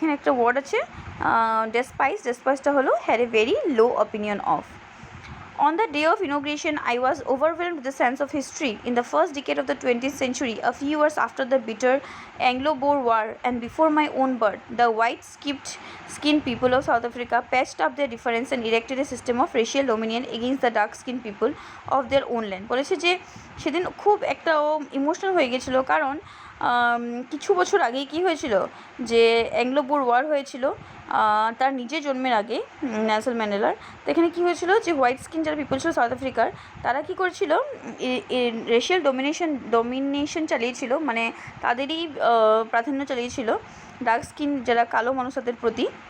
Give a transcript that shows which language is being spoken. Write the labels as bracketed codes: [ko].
[bn] এখানে একটা ওয়ার্ড আছে ডেসপাইস, ডেসপাইসটা হলো [en] Had a very low opinion of. On the day of inauguration, I was overwhelmed with a sense of history. In the first decade of the 20th century, a few years after the bitter Anglo-Boer War and before my own birth, the white-skinned people of South Africa patched up their difference and erected a system of racial dominion against the dark-skinned people of their own land. [bn] বলেছে যে সেদিন খুব একটা emotional হয়ে গেছিলো, কারণ কিছু বছর আগেই কী হয়েছিল, যে অ্যাংলো-বোর ওয়ার হয়েছিল তার নিজের জন্মের আগে নেলসন ম্যান্ডেলার। তো এখানে কী হয়েছিল, যে হোয়াইট স্কিন যারা পিপল ছিল সাউথ আফ্রিকার, তারা কী করেছিল, রেশিয়াল ডমিনেশন চালিয়েছিল, মানে তাদেরই প্রাধান্য চালিয়েছিল ডার্ক স্কিন যারা কালো মানুষ তাদের প্রতি।